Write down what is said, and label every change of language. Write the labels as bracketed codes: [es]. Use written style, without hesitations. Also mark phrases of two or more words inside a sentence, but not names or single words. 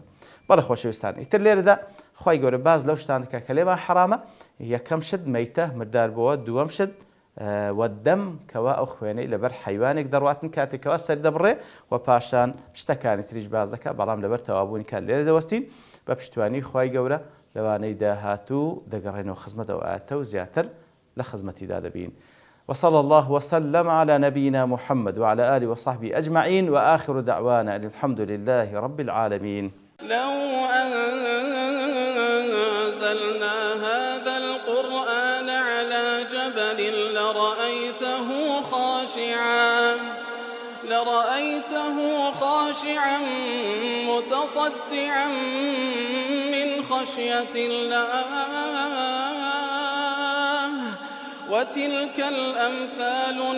[ckb] بەڵێ خۆشەویستان ئیتر لێرەدا خوای گەورە باز لەو شتان دەکات کە لێمان حرامە یەکەم شت مەیتە مردار بووە دووەم شت وەدەم کەوا ئەو خوێنەی لەبەر حیوانێک دەڕواتن کاتێکەوە سەر دەبڕێ و پاشان شتەکانی تریش باز دەکات بەڵام لەبەر تەوابوونی کات لێرە دەوەستین بە پشتیوانی خوای گەورە لەوانەی داهاتوو دەگەڕێنەوە خزمەت ئەو ئاەتە و زیاتر لە خزمەتیدا دەبین. [ar] وصلى الله وسلم على نبينا محمد وعلى آله وصحبه أجمعين وآخر دعوانا الحمد لله رب العالمين. لو أنزلنا هذا القرآن على جبل لرأيته خاشعا متصدعا من خشية الله وتلك الأمثال